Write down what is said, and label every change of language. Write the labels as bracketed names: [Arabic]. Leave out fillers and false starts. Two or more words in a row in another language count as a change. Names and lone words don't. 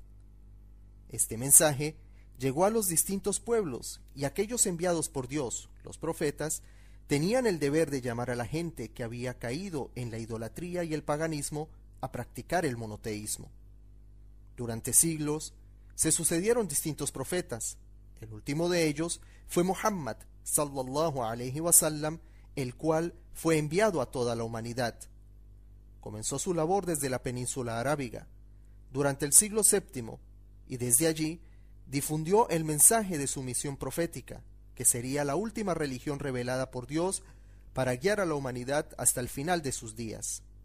[Spanish] Este mensaje llegó a los distintos pueblos y aquellos enviados por Dios, los profetas, tenían el deber de llamar a la gente que había caído en la idolatría y el paganismo a practicar el monoteísmo. Durante siglos se sucedieron distintos profetas. El último de ellos fue Muhammad [Arabic] صلى الله عليه وسلم, [Spanish] el cual fue enviado a toda la humanidad. Comenzó su labor desde la península arábiga, durante el siglo VII, y desde allí difundió el mensaje de su misión profética, que sería la última religión revelada por Dios para guiar a la humanidad hasta el final de sus días.